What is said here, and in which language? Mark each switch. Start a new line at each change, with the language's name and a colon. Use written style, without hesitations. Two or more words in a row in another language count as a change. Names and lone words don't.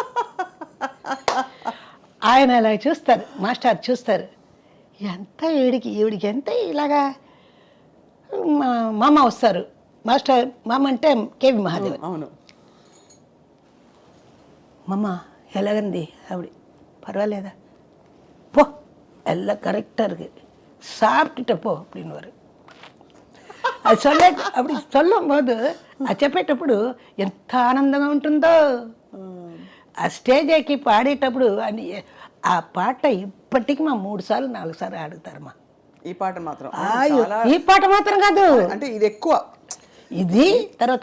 Telugu: ఆయన అలా చూస్తారు, మాస్టర్ చూస్తారు, ఎంత ఈవిడికి ఎంత ఇలాగా. మామ వస్తారు, మాస్టర్ మామ అంటే కేవి మహాదేవ్. అవును. మామ ఎలాగంది ఆవిడ, పర్వాలేదా,
Tamil: போ எல்லாம் கரெக்டாக இருக்குது, சாப்பிட்டுட்ட போ அப்படின்னுவார்.
Telugu: అది
Tamil: அப்படி சொல்லும் போது
Telugu: అది చెప్పేటప్పుడు ఎంత ఆనందంగా ఉంటుందో. ఆ స్టేజ్ ఎక్కి పాడేటప్పుడు అని ఆ పాట ఇప్పటికీ మా 3 సార్లు 4 సార్లు ఆడుతారమ్మా. ఈ పాట మాత్రం ఈ పాట మాత్రం కాదు, అంటే ఇది ఎక్కువ, ఇది తర్వాత